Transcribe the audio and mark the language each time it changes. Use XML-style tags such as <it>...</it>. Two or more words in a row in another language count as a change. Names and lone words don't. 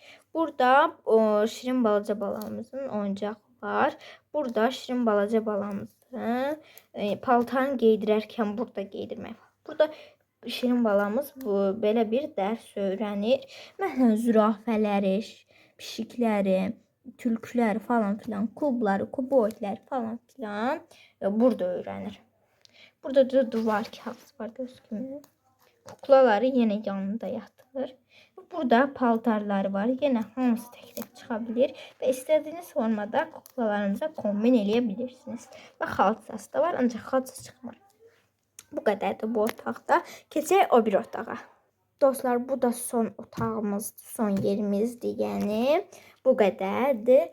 <az>Burada şirin balaca balamızın oyuncağı var. Burada şirin balaca balamızın paltarını giydirərkən burada giydirmək var. Burada şirin balamız belə bir dərs öyrənir. Məsələn, zürafələri, pişikləri, tülküləri falan filan, kubları, kuboidləri falan filan burada öğrenir.</az> <tr>Burada da duvar kağıdı var gözükmüyor. Kuklaları yine yanında yatır.</tr> <az>Burada paltarları var. Yine hamısı tek çıxabilir və istədiyiniz formada kuklalarınıza kombin eləyə Və xalçası da var, ancaq xalça çıxmır. Bu qədərdir bu otaqda. Keçək o bir otağa. Dostlar, bu da son otağımız, son yerimizdir. Yəni bu qədərdir.</az>